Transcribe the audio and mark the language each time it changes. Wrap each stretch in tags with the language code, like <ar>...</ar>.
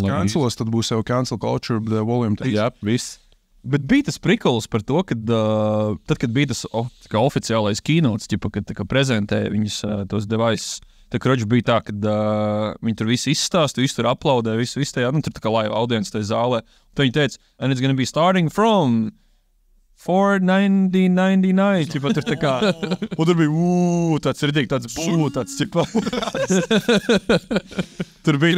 <lv>Cancelos, tad būs jau cancel culture, volume 3. Jā, viss. Bet bija tas prikols par to, kad, tad, kad bija tas oficiālais keynotes, kad prezentēja viņus tos devices, tad Kroģis bija tā, ka viņi tur visi izstāsta, visi tur aplaudē, visi tajā, tur tā kā live audience tajā zālē. Tad viņi teica,</lv> <en>and it's gonna be starting from 4,999.</en> <lv>Tur tā kā, un tur bija, tāds ritīgi, tāds tāds, Tur bija</lv>